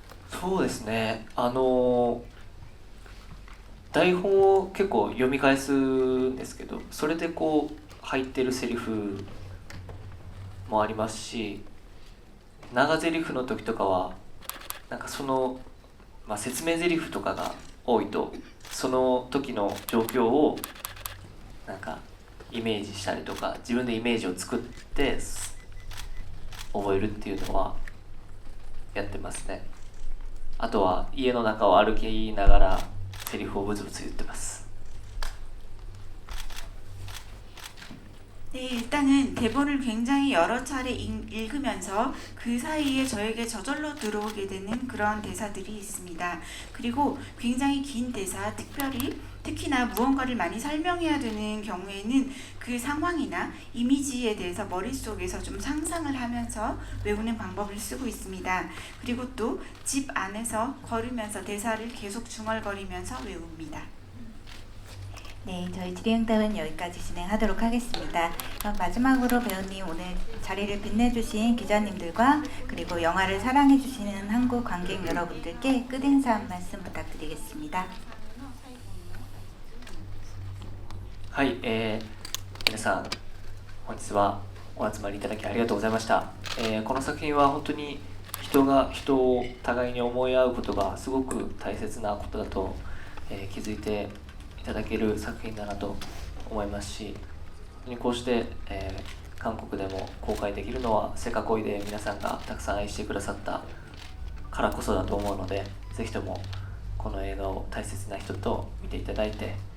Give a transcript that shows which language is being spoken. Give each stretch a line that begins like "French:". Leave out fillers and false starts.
Japanese: そうですね台本を結構読み返すんですけど、それでこう入ってるセリフもありますし、長ゼリフの時とかはなんかその、説明ゼリフとかが多いとその時の状況をなんかイメージしたりとか自分でイメージを作って覚えるっていうのはやってますね。あとは家の中を歩きながらセリフをブツブツ言ってます。
Korean: 네, 일단은 대본을 굉장히 여러 차례 읽으면서 그 사이에 저에게 저절로 들어오게 되는 그런 대사들이 있습니다. 그리고 굉장히 긴 대사, 특히나 무언가를 많이 설명해야 되는 경우에는 그 상황이나 이미지에 대해서 머릿속에서 좀 상상을 하면서 외우는 방법을 쓰고 있습니다. 그리고 또 집 안에서 걸으면서 대사를 계속 중얼거리면서 외웁니다. 네, 저희 질의응답은 여기까지 진행하도록 하겠습니다. 그럼 마지막으로 배우님 오늘 자리를 빛내주신 기자님들과 그리고 영화를 사랑해주시는 한국 관객 여러분들께 끝인사 한 말씀 부탁드리겠습니다.
Japanese: はい、皆さん本日はお集まりいただきありがとうございました。この作品は本当に人が人を互いに思い合うことがすごく大切なことだと、気づいていただける作品だなと思いますし、こうして、韓国でも公開できるのはせかこいで皆さんがたくさん愛してくださったからこそだと思うので、ぜひともこの映画を大切な人と見ていただいて、